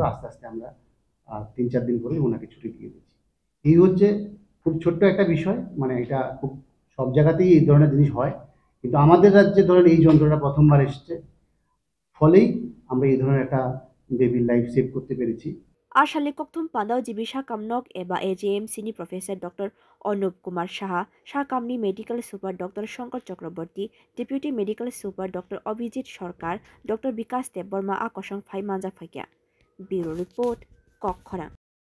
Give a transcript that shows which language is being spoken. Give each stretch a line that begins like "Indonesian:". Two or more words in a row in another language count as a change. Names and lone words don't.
Bangla: আস্তে আস্তে আমরা 3-4 দিন পরে ওনাকে ছুটি দিয়ে দিয়েছি। এই হচ্ছে খুব ছোট্ট একটা বিষয়, মানে এটা খুব সব জায়গাতেই এই ধরনের জিনিস হয়, কিন্তু আমাদের রাজ্যে ধরেন এই যন্ত্রটা প্রথমবার এসছে, ফলেই আমরা এই ধরনের একটা বেবির
English: life save
Bangla: করতে পেরেছি।
Kok Borok: Ashali kokthum pandao jibisha kamnok eba AGMC ni Professor Dr. Anup Kumar Saha, Shakamni Medical Super Dr. Shankar Chakraborty, Deputy Medical Super Dr. Abhijit Sarkar, Dr. Bikas Deborma Akosang Phai Manja Phakya.
English: Bureau Report, Kokkhara.